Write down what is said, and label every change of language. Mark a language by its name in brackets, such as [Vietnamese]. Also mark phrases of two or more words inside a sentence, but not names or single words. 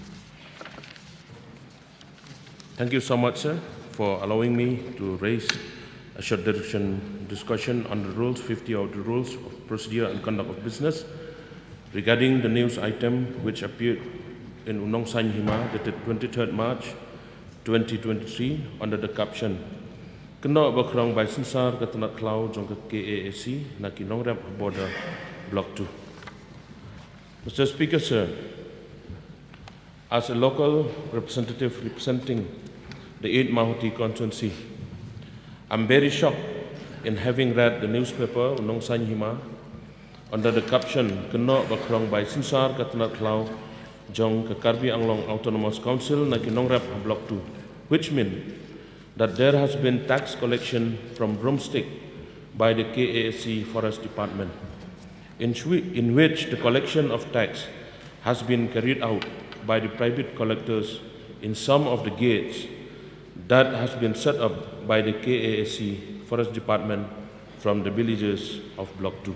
[English] Thank you so much, sir, for allowing me to raise a short duration discussion on the Rules 50 of the Rules of Procedure and Conduct of Business regarding the news item which appeared in Unong San Hima dated 23rd March 2023 under the caption Kena Bakrong by Sinsar Katanat Klau Jongka KAAC Naki Nongrap Border Block 2. Mr. Speaker, sir, as a local representative representing the 8th Mahuti constituency, I'm very shocked in having read the newspaper Unong San Hima under the caption Kena Bakrong by Sinsar Katanat Klau Jong Kakarbi Anglong Autonomous Council Naki Nongrap Block 2, which means that there has been tax collection from broomstick by the KAC Forest Department, in which the collection of tax has been carried out by the private collectors in some of the gates that has been set up by the KAC Forest Department from the villages of Block 2.